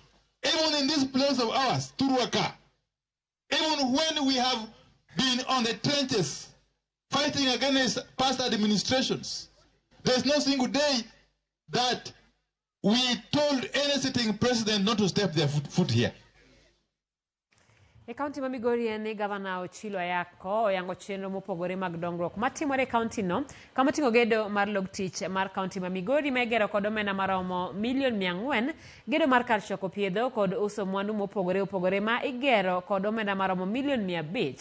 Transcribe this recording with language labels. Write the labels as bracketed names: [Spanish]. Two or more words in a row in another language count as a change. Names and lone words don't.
[English] Even in this place of ours, Turuaka, even when we have been on the trenches fighting against past administrations, there's no single day that we told any sitting president not to step their foot here. [Luo (Kenya and Tanzania)] E kaunti ma Migori en gavana Ochilo Ayako oyango chenro mopogore mag dongruok matimore e kaunti no kama tingo gedo mar log tich mar kaunti ma Migori ma igero kod omenda maromo $400,000, gedo mar kar choko piedho kod uso mwandu mopogore opogore ma igero kod omenda maromo $500,000.